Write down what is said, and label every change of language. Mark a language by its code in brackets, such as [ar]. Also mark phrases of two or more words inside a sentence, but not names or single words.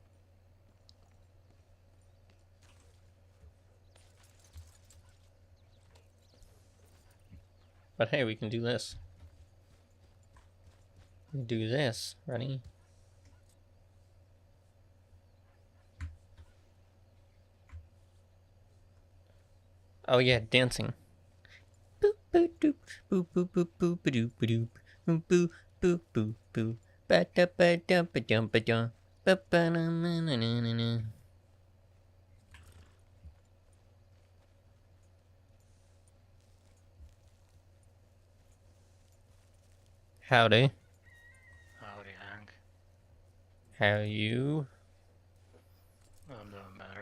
[en] But hey, we can do this. Do this. Ready? Oh yeah, dancing. Boop boop doop boop boop boop boop doop doop boop boop boop boop boop ba da ba da ba dum ba dum ba ba na na na na na. Howdy. Howdy, Hank. How you? I'm doing better.